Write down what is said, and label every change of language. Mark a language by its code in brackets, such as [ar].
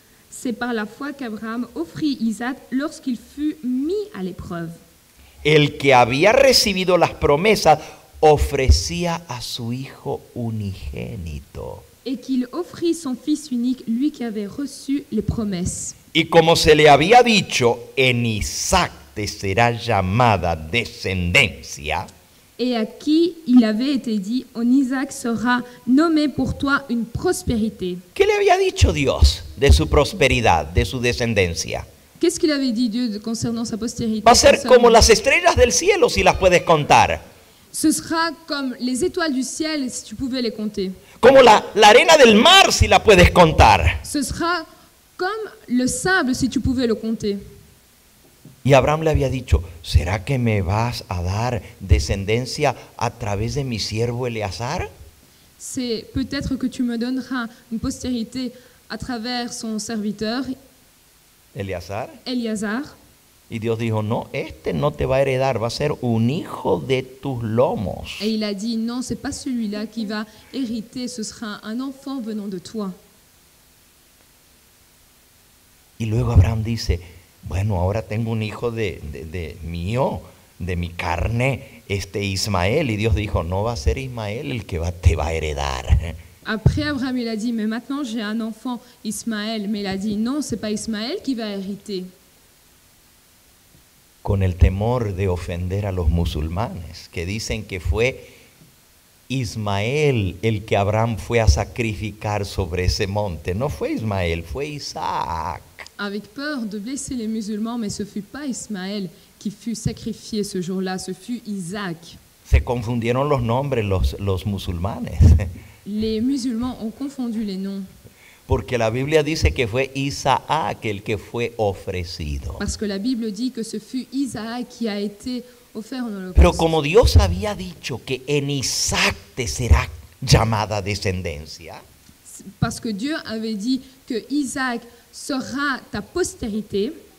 [fr] C'est par la foi qu'Abraham offrit Isaac lorsqu'il fut mis à l'épreuve. [es] El que había recibido las promesas ofrecía a su hijo unigénito. [fr] Et qu'il offrit son fils unique, lui qui avait reçu les promesses. [es] Y como se le había dicho, en Isaac te será llamada descendencia, [fr] Et à qui il avait été dit, en Isaac sera nommé pour toi une prospérité. [es] ¿qué le había dicho Dios de su prosperidad, de su descendencia? [fr] Qu'est-ce qu'il avait dit Dieu concernant sa postérité? [es] Va a ser [fr] concernant- [es] como las estrellas del cielo si las puedes contar. [fr] Ce sera comme les étoiles du ciel si tu pouvais les compter. [es] Como la arena del mar si la puedes contar. [fr] Ce sera comme le sable si tu pouvais le compter. [es] Y Abraham le había dicho, ¿será que me vas a dar descendencia a través de mi siervo Eleazar? [fr] C'est peut-être que tu me donneras une postérité à travers son serviteur, [es] Eleazar. [fr] Éliasar. [es] Y Dios dijo, no, este no te va a heredar, va a ser un hijo de tus lomos. [fr] Et il a dit, non, c'est pas celui-là qui va hériter, ce sera un enfant venant de toi. [es] Y luego Abraham dice, bueno, ahora tengo un hijo de mío, de mi carne, Ismael. Y Dios dijo, no va a ser Ismael el que te va a heredar. [fr] Après, Abraham, il a dit, mais maintenant j'ai un enfant, Ismaël. Mais il a dit, non, c'est pas Ismaël qui va hériter. [es] Con el temor de ofender a los musulmanes, que dicen que fue Ismael el que Abraham fue a sacrificar sobre ese monte. No fue Ismael, fue Isaac. [fr] Avec peur de blesser les musulmans, mais ce fut pas Ismaël qui fut sacrifié ce jour-là, ce fut Isaac. [es] Se confundieron los nombres los musulmanes. [fr] Les musulmans ont confondu les noms. [es] Porque la Biblia dice que fue Isaac el que fue ofrecido. [fr] Parce que la Bible dit que ce fut Isaac qui a été offert en holocauste. [es] Pero como Dios había dicho que en Isaac te será llamada descendencia, [fr] Parce que Dieu avait dit que Isaac sera ta postérité.